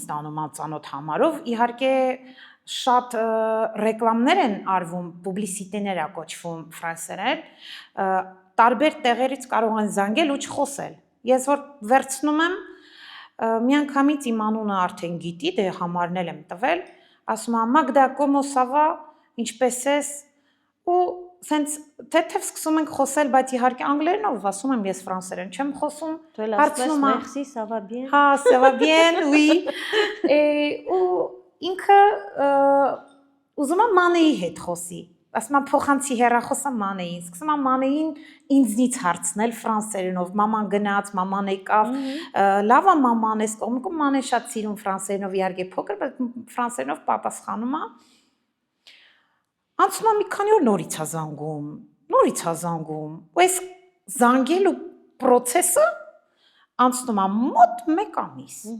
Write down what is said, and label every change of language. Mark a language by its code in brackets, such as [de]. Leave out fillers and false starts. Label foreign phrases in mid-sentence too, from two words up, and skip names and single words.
[hy] ստանում անծանոթ համարով, իհարկե շատ ռեկլամներ են արվում, պուբլիսիտեներ է կոչվում ֆրանսերեն, տարբեր տեղերից կարող են զանգել ու չխոսել։ Ես որ վերցնում եմ, միանգամից իմ անունը արդեն գիտի, դե համարն եմ տվել, ասում եմ Մագդա [fr] comment ça va, [hy] ինչպես ես, ու սենց թեթև սկսում ենք խոսել, բայց իհարկե անգլերենով ասում եմ, ես ֆրանսերեն չեմ խոսում, հարցնում եմ, [fr] merci, ça va bien։ [hy] Հա, [fr] ça va bien, oui։ [hy] Ու ինքը ուզում է Մանեի հետ խոսի։ Ասում եմ փոխանցի հեռախոսը Մանեին, սկսում եմ Մանեին ինձնից հարցնել ֆրանսերենով, մաման գնաց, մաման եկավ, լավ է մաման, էս կողմում Մանեն շատ սիրում ֆրանսերենով, իհարկե փոքր, բայց ֆրանսերենով պատասխանում է։ Անցնում է մի քանի օր նորից է զանգում, ու այս զանգելու process-ը անցնում է մոտ 1 ամիս։